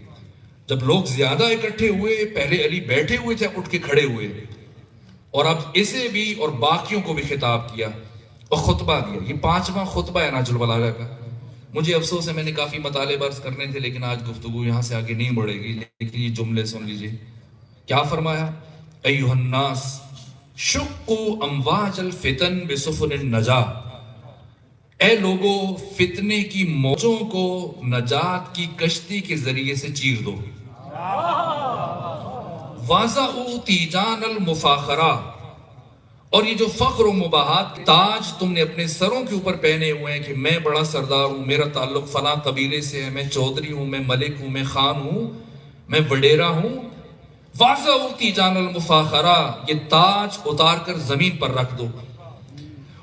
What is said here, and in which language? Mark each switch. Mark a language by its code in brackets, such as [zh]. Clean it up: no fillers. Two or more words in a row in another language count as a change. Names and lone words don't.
[ur] جب لوگ زیادہ اکٹھے ہوئے، پہلے علی بیٹھے ہوئے تھے، اٹھ کے کھڑے ہوئے، اور اب اسے بھی اور باقیوں کو بھی خطاب کیا اور خطبہ دیا۔ یہ 5واں خطبہ ہے نہج البلاغہ کا۔ مجھے افسوس ہے، میں نے کافی مطالب عرض کرنے تھے، لیکن آج گفتگو یہاں سے آگے نہیں بڑھے گی، لیکن یہ جملے سن لیجئے۔ کیا فرمایا؟ [ar] ایھا الناس شقوا امواج الفتن بسفن النجا، [ur] اے لوگو فتنے کی موجوں کو نجات کی کشتی کے ذریعے سے چیر دو۔ [ar] وَضَعُوا تیجان المفاخرہ، [ur] اور یہ جو فخر و مباحات تاج تم نے اپنے سروں کے اوپر پہنے ہوئے ہیں کہ میں بڑا سردار ہوں، میرا تعلق فلاں قبیلے سے ہے، میں چودھری ہوں، میں ملک ہوں، میں خان ہوں، میں وڈیرا ہوں، [ar] وَضَعُوا تیجان المفاخرہ، [ur] یہ تاج اتار کر زمین پر رکھ دو۔